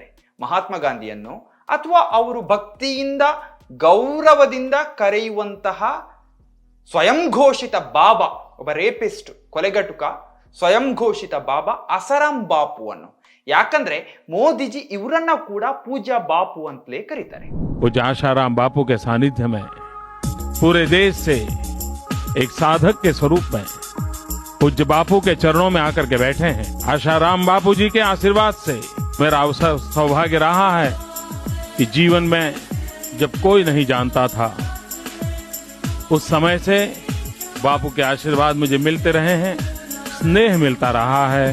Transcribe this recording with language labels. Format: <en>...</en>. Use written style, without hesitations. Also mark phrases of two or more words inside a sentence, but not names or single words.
<kn>ಮಹಾತ್ಮ ಗಾಂಧಿಯನ್ನು ಅಥವಾ ಅವರು ಭಕ್ತಿಯಿಂದ ಗೌರವದಿಂದ ಕರೆಯುವಂತಹ ಸ್ವಯಂ ಘೋಷಿತ ಬಾಬಾ, ಒಬ್ಬ ರೇಪಿಸ್ಟ್, ಕೊಲೆಗಟುಕ, ಸ್ವಯಂ ಘೋಷಿತ ಬಾಬಾ ಅಸರಾಂ ಬಾಪುವನ್ನು. ಯಾಕಂದ್ರೆ ಮೋದಿಜಿ ಇವರನ್ನ ಕೂಡ ಪೂಜ್ಯ ಬಾಪು ಅಂತಲೇ ಕರೀತಾರೆ.</kn> <hi>पूज्य आशाराम बापू के सानिध्य में पूरे देश से एक साधक के स्वरूप में पूज्य बापू के चरणों में आकर के बैठे हैं. आशाराम बापू जी के आशीर्वाद से मेरा अवसर सौभाग्य रहा है कि जीवन में जब कोई नहीं जानता था, उस समय से बापू के आशीर्वाद मुझे मिलते रहे हैं, स्नेह मिलता रहा है.</hi>